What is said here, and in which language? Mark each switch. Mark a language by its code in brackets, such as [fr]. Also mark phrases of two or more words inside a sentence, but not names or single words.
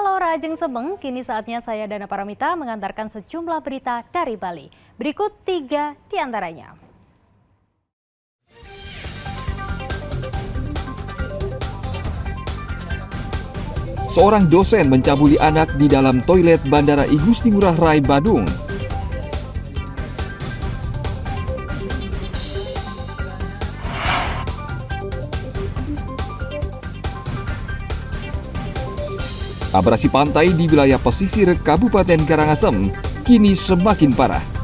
[id] Pemirsa Ajeng Sebeng, kini saatnya saya Dana Paramita mengantarkan sejumlah berita dari Bali. Berikut 3 di antaranya. Seorang dosen mencabuli anak di dalam toilet Bandara I Gusti Ngurah Rai, Badung. Abrasi pantai di wilayah pesisir Kabupaten Karangasem kini semakin parah.